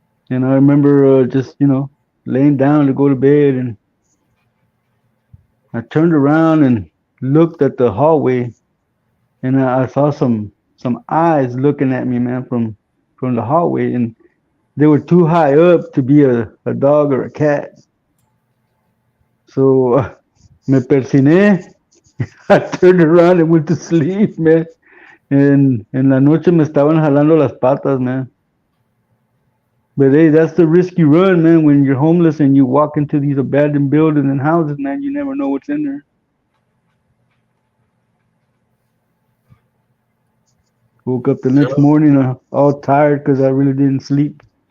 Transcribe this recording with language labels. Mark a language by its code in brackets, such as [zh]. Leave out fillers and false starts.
[en] And I remember just, laying down to go to bed, and I turned around and looked at the hallway, and I saw some eyes looking at me, man, from the hallway, and they were too high up to be a dog or a cat. So [es] me persiné. [en] I turned around and went to sleep, man. [es] And en la noche me estaban jalando las patas, man. [en] But hey, that's the risk you run, man. When you're homeless and you walk into these abandoned buildings and houses, man, you never know what's in there. Woke up the next Yeah, morning all tired because I really didn't sleep.